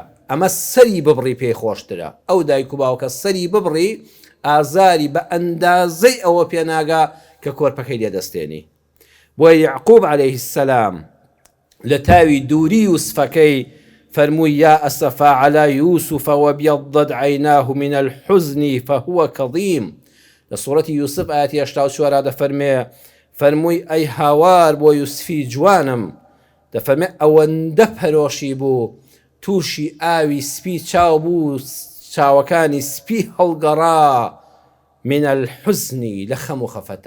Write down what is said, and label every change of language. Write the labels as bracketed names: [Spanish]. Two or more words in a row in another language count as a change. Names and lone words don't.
[Central Kurdish] ئەمە سەری ببڕی پێی خۆشترە. ئەو دایک و باوکە سەری ببڕی ئازاری بە ئەندازەی ئەوە پێناگا کە کۆرپەکەی لێدەستێنی. بۆیە یعقوب [Arabic] عەلەیه السەلام [Central Kurdish] لە تاوی دووری یوسفەکەی فەرمووی [Arabic] یا ئەسەفا عەلا یوسف وەبیەضەت عەیناه من الحزن فهو کەظیم. [Central Kurdish] لە سوورەتی یوسف ئاەتی 84 دەفەرمێ فەرمووی ئەی هاوار بۆ یوسفی جوانم، دەفەرمێ ئەوەندە پەرۆشی بوو، تووشی ئاوی سپی چاو بوو، چاوەکانی سپی هەڵگەڕا [Arabic] من الحزن [Central Kurdish] لە خەم و خەفەتە.